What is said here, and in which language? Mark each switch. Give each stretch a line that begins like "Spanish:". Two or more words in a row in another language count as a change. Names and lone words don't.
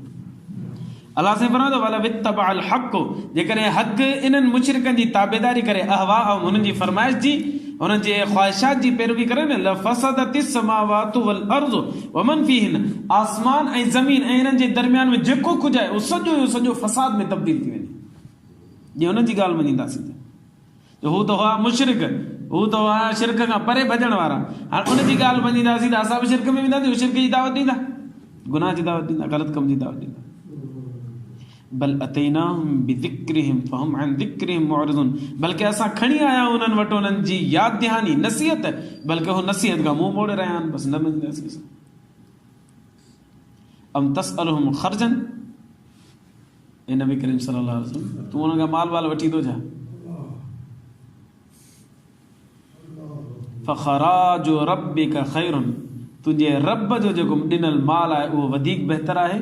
Sindhi: अल्लाह से फरमायो
Arabic: ولو اتبع الحق,
Sindhi: जेकॾहिं हक़ इन्हनि मुशरिकनि जी ताबेदारी करे, अहवा ऐं हुननि जी फरमाइश जी, हुननि जे ख़्वाहिशात जी पैरवी करे न,
Arabic: لفسدت السماوات والأرض ومن فيهن,
Sindhi: आसमान ऐं ज़मीन ऐं हिननि जे दरमियान में जेको कुझु आहे उहो सॼो फ़साद में तब्दील थी वेंदी, जीअं हुननि जी ॻाल्हि मञींदासीं त। हू त हुआ मुशरिक, हू त हुआ शिरक खां परे भॼण वारा, हाणे उनजी ॻाल्हि मञींदासीं त असां बि शिरक में वेंदासीं, शिरक जी दावत ॾींदा, गुनाह जी दावत ॾींदा, ग़लति कम जी दावत ॾींदा।
Arabic: بل أتيناهم بذكرهم فهم عن ذكرهم معرضون,
Sindhi: बल्कि असां खणी आया उन्हनि वटि उन्हनि जी यादि दहानी नसीहत, बल्कि हो नसीहत खां मुंहुं मोड़े रहिया आहिनि, बसि न मञंदासीं असां।
Arabic: أم تسألهم خرجا,
Sindhi: ए नबी करीम
Arabic: صلى الله عليه وسلم
Sindhi: तूं उन्हनि खां माल वाल वठी थो छा?
Arabic: فخراج ربك خير,
Sindhi: तुंहिंजे रब जो जेको ॾिनल माल आहे उहो वधीक बहितर आहे।